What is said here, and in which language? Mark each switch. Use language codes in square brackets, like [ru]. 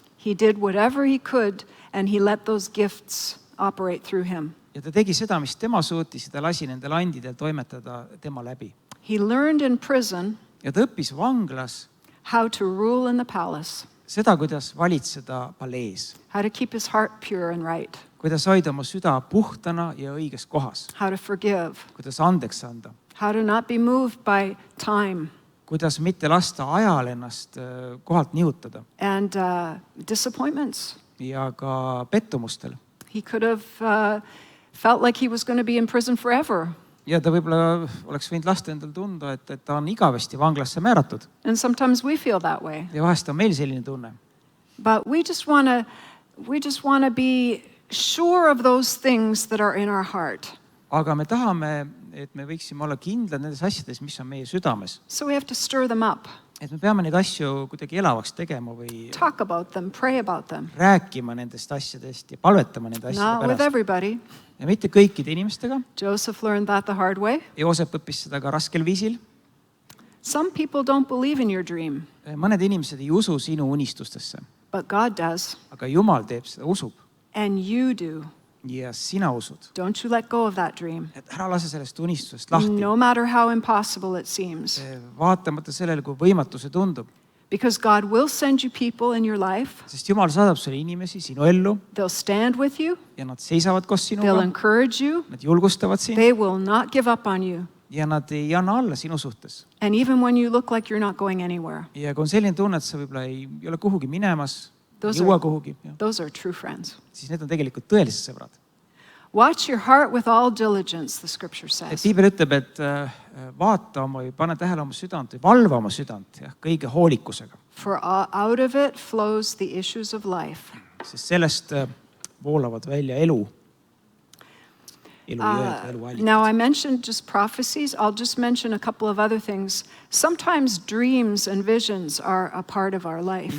[en] He did whatever he could and he let those gifts operate through him. [et] Ja ta tegi seda, mis tema suutis ja ta lasi nendel andidel toimetada tema läbi. [en] He learned in prison [et] ja ta õppis vanglas [en] how to rule in the palace, [et] seda, kuidas valitseda palees, [en] how to keep his heart pure and right, [et] kuidas hoida oma süda puhtana ja õiges kohas, [en] how to forgive, [et] kuidas andeks anda, [en] how to not be moved by time [et] kuidas mitte lasta ajal ennast kohalt nihutada [en] and disappointments. [et] ja ka pettumustel. [en] He could have felt like he was going to be in prison forever. [et] Ja ta võib-olla oleks võinud lasta endal tunda, et ta on igavesti vanglasse määratud. [en] And sometimes we feel that way. [et] Ja vahest on meil selline tunne. [en] But we just want to be sure of those things that are in our heart. [et] Aga me tahame, et me võiksime olla kindlad nendes asjades, mis on meie südames. [en] So we have to stir them up, [et] Et me peame neid asju kuidagi elavaks tegema või [en] talk about them, pray about them. [et] rääkima nendest asjadest ja palvetama nende asjade [en] Not with [et] pärast. [en] everybody. [et] Ja mitte kõikide inimestega. [en] Joseph learned that the hard way. [et] Joosep õppis seda ka raskel viisil. [en] Some people don't believe in your dream, [et] Mõned inimesed ei usu sinu unistustesse, [en] but God does, [et] aga Jumal teeb seda, usub. [en] and you do. [et] Ja sina usud. [en] Don't you let go of that dream, [et] Et ära lase sellest unistusest lahti. [en] no matter how impossible it seems. [et] Vaatamata sellele, kui võimatu see tundub. [en] Because God will send you people in your life. [et] Sest Jumal saadab sulle inimesi sinu ellu [en] They'll stand with you. [et] ja nad seisavad koos [en] They'll [et] sinuga. [en] encourage you. [et] Nad julgustavad sind [en] They will not give up on you. [et] ja nad ei anna alla sinu suhtes. [en] And even when you look like you're not going anywhere, [et] Ja kui on selline tunne, et sa võib-olla ei ole kuhugi minemas, ei [en] Those [et] jõua [en] are- [et] kuhugi, [en] those are true friends. [et] siis need on tegelikult tõelised sõbrad. [en] Watch your heart with all diligence, the scripture [et] Et [en] says. [et] Piibel ütleb, et vaata oma või pane tähele oma südant või valva oma südant kõige hoolikusega. [en] For out of it flows the issues of life. [et] Sest sellest voolavad välja elu jõed, elu [en] Now, I [et] allikad. [en] mentioned just prophecies. I'll just mention a couple of other things. Sometimes dreams and visions are a part of our life.